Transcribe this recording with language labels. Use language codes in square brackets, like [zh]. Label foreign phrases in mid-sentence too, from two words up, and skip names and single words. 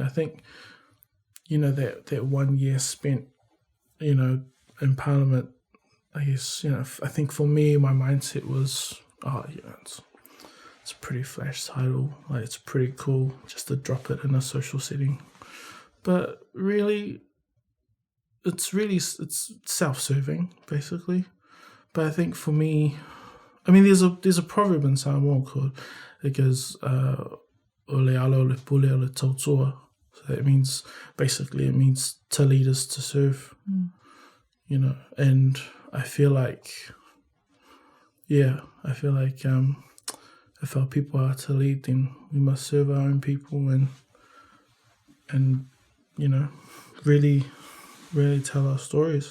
[en] I think, that 1 year spent, in Parliament, I guess, I think for me, my mindset was, it's a pretty flash title, like it's pretty cool just to drop it in a social setting. But really, it's self-serving, basically. But I think for me, I mean, there's a proverb in Samoan called, it goes, [sm] Ole alo le pule o le tautua. [en] So that means, basically, it means to lead is to serve, and I feel like, if our people are to lead, then we must serve our own people and really, really tell our stories.